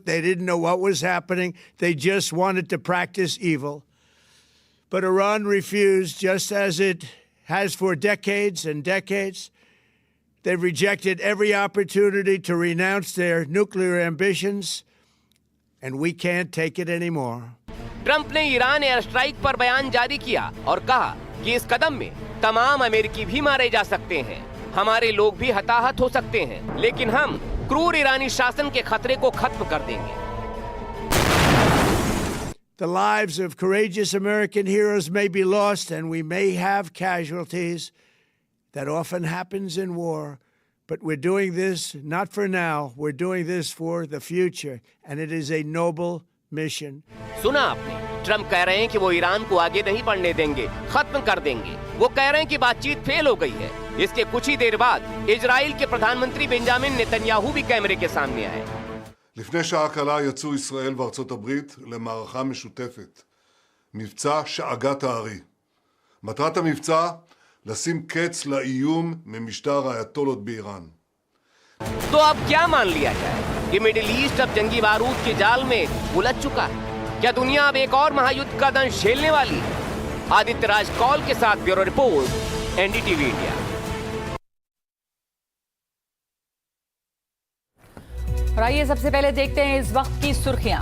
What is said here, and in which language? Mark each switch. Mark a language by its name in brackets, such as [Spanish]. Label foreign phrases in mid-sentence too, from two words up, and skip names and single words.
[English] They didn't know what was happening. They just wanted to practice evil. But Iran refused, just as it has for decades and decades. They've rejected every opportunity to renounce their nuclear ambitions, and we can't take it anymore. [Hindi] ट्रंप ने ईरान [English] air strike [Hindi] पर बयान जारी किया और कहा कि इस कदम में तमाम अमेरिकी भी मारे जा सकते हैं, हमारे लोग भी हताहत हो सकते हैं, लेकिन हम क्रूर ईरानी शासन के खतरे को खत्म कर देंगे। [English] The lives of courageous American heroes may be lost, and we may have casualties. That often happens in war. But we're doing this not for now. We're doing this for the future, and it is a noble mission. [Hindi] सुना आपने? ट्रंप कह रहे हैं कि वो ईरान को आगे नहीं बढ़ने देंगे, खत्म कर देंगे। वो कह रहे हैं कि बातचीत फेल हो गई है। इसके कुछ ही देर बाद इजराइल के प्रधानमंत्री बेंजामिन नेतन्याहू भी कैमरे के सामने आए। [Hebrew] לפני שעה קלה יצאו ישראל וארצות הברית למערכה משותפת, מבצע שאגת הארי. מטרת המבצע, לשים קץ לאיום ממשטר האייתולות באיראן. [Hindi] तो अब क्या मान लिया जाए कि मिडिल ईस्ट अब जंगी बारूद के जाल में उलझ चुका है? क्या दुनिया अब एक और महायुद्ध का दंश झेलने वाली है? आदित्य राज कौल के साथ [English] bureau report, [Hindi] एनडीटीवी इंडिया। और आइए सबसे पहले देखते हैं इस वक्त की सुर्खियां।